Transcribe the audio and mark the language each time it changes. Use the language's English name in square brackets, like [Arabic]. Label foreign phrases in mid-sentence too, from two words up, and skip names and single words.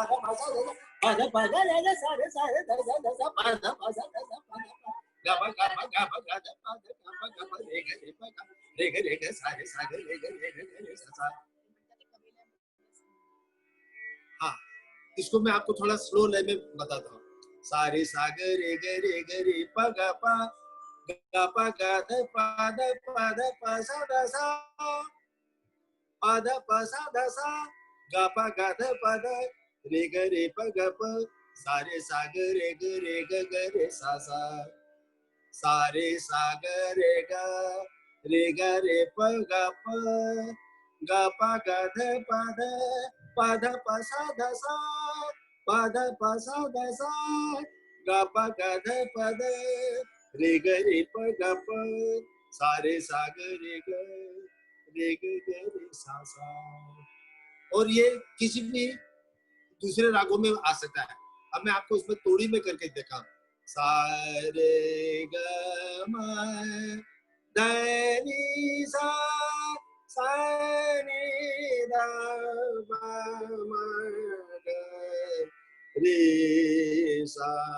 [Hindi] ध प सा ध प ध प ग रे ग सारे सारे ध ध ध ध प ध प सा ध ध प ध ग प ग प ग प ग ध प ध ग प ग प रे ग रे प ग रे ग रे ग सारे सागर रे ग रे सा सा। हाँ, इसको मैं आपको थोड़ा स्लो लय में बताता हूँ। सारे सागर रे ग रे प ग प ग प ग ध प ध प ध प सा ध सा प ध प सा ध सा ग प ग ध प ध रे ग रे प ग प सारे सा ग रे सा सा, सारे सा ग रे प ग प ग ध प ध प सा ध सा, प ध प सा ध सा, ग प ग ध प ध, रे ग रे प ग प, सारे सा ग रे ग सा सा। और ये किसी भी दूसरे रागों में आ सकता है। अब मैं आपको इसमें तोड़ी में करके देखा, सा रे ग म ध नि सा, सा नि ध प म ग रे सा,